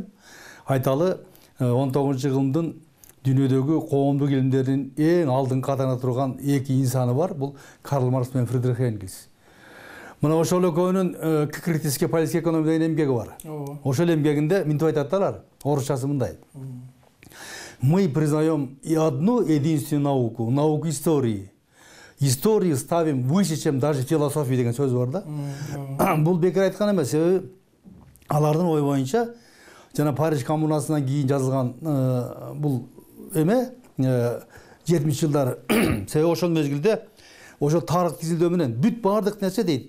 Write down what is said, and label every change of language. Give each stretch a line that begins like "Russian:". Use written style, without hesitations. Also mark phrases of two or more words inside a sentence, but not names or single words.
Kyrgyz: Айталы 19-кылымдын дүйнөдөгү коомдук илимдердин эң алдыңкы катарында турган эки инсаны бар. Бул Карл Маркс менен Фридрих Энгельс. Мына ошол экөөнүн
Russian: критический политический экономия
Kyrgyz: деген эмгеги бар. Ошол эмгегинде мынтип айтаттар, орусчасы мындай.
Russian: Мы признаем и одну единственную науку, науку истории. Историю ставим выше, чем даже философия
Kyrgyz: деген сөз бар да. Бул бекер айткан эмес, себеби алардын ой боюнча жана Париж коммунасынан кийин жазылган бул эме 70-жылдары. Себеби ошол мезгилде ошол тарыхты изилдөө менен бүт бардык нерсе дейт.